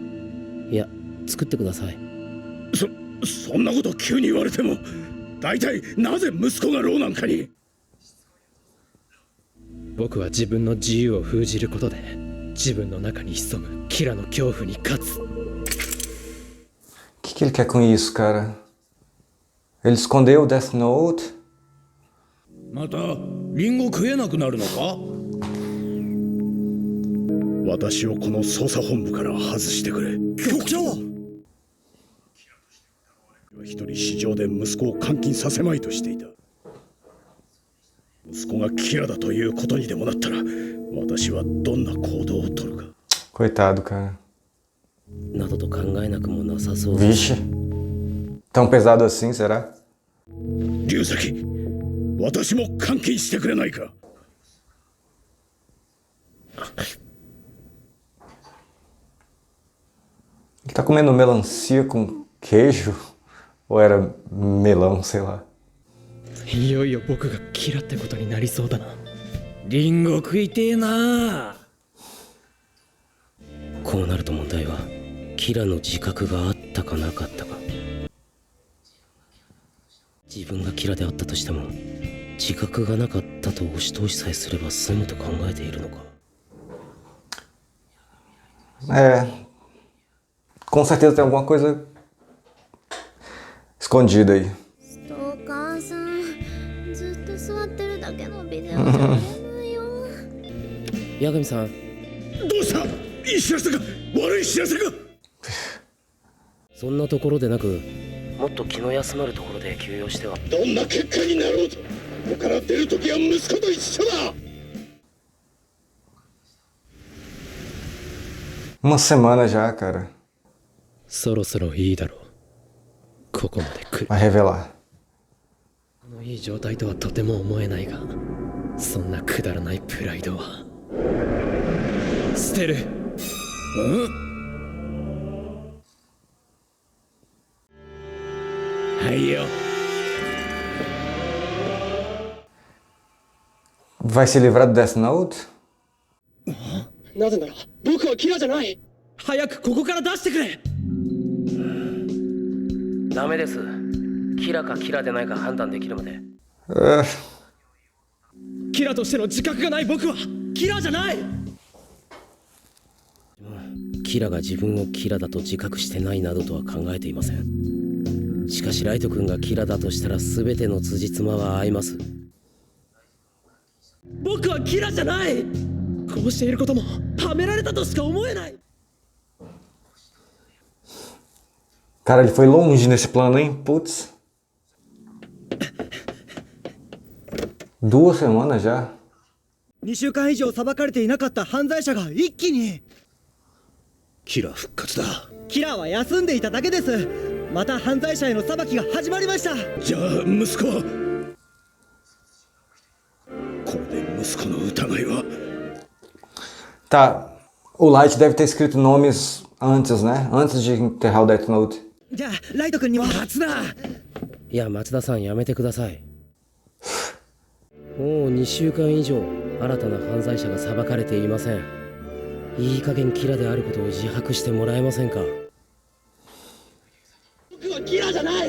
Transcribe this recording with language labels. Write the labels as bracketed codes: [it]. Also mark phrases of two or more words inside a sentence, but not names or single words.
[ja] いや、作ってください。そんなこと急に言われても、大体なぜ息子が牢なんかに。僕は自分の自由を封じることで、自分の中に潜むキラの恐怖に勝つ。 [pt] Que ele quer com isso, cara? Ele escondeu o Death Note? [ja] またリンゴ食えなくなるのか？私をこの捜査本部から外してくれ。局長！一人市場で息子を監禁させまいとしていた。息子がキラだということにでもなったら、私はどんな行動をとるか。 [pt] Coitado, cara. [ja] などと考えなくもなさそうです。 [pt] Vixe. Tão pesado assim, será? [ja] 龍崎、私も監禁してくれないか。 [pt] Ele tá comendo melancia com queijo? Ou era melão, sei lá. [ja] いよいよ僕がキラってことになりそうだな。リンゴ食いてえな。こうなると問題は、キラの自覚があったかなかったか。自分がキラであったとしても、自覚がなかったと押し通しさえすれば済むと考えているのか。 [pt] Com certeza tem alguma coisa escondida aí. [ja] ストーカーさん、ずっと座ってるだけのビデオじゃ見れないよ。八神さん、どうした？いい知らせか？悪い知らせか？そんなところでなく、もっと気の休まるところで休養しては。どんな結果になろうと、ここから出るときは息子と一緒だ。 [pt] Uma semana já, cara. [ja] そろそろいいだろう。ここまで来る。 [pt] Vai revelar. [ja] いい状態とはとても思えないが、そんなくだらないプライドは捨てる。はいよ。 [pt] Vai se livrar do Death Note? [ja] なぜなら僕はキラじゃない。早くここから出してくれ。ダメです。キラかキラでないか判断できるまで。キラとしての自覚がない僕はキラじゃない。キラが自分をキラだと自覚してないなどとは考えていません。しかしライト君がキラだとしたら全ての辻褄は合います。僕はキラじゃない。こうしていることもはめられたとしか思えない。 [pt] Cara, ele foi longe nesse plano, hein? Putz. 2 semanas já. [ja] 2 週間以上裁かれていなかった犯罪者が一気に。キラ復活だ。キラは休んでいただけです。また犯罪者への裁きが始まりました。じゃあ息子は。これで息子の疑いは。 [pt] Tá, o Light deve ter escrito nomes antes, né? Antes de enterrar o Death Note. [ja] じゃあライト君には初だ。いや、松田さんやめてください。もう2週間以上新たな犯罪者が裁かれていません。いい加減キラであることを自白してもらえませんか。僕はキラじゃない。